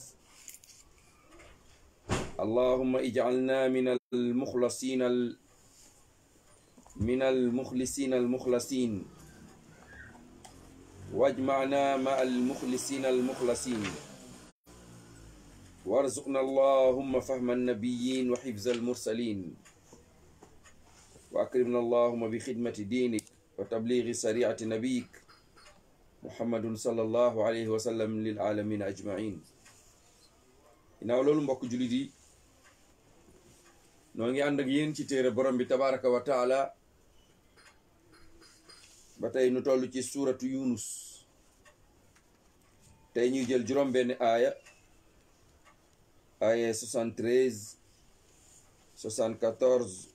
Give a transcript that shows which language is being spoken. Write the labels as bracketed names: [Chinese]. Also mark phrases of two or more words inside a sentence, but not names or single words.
[Arabic] اللهم اجعلنا من المخلصين المخلصين واجمعنا مع المخلصين المخلصين، وارزقنا اللهم فهم النبيين وحفظ المرسلين، وأكرمنا اللهم بخدمة دينك وتبليغ شريعة نبيك محمد صلى الله عليه وسلم للعالمين أجمعين. [Wolof] ginnaaw loolu mbokk jullit yi, noo ngi ànd ak yéen ci téere borom bi [Arabic] تبارك وتعالى. [Wolof] ba tey nu toll ci suuratu Yunus. tey ñuy jël juróom benn aaya 73 74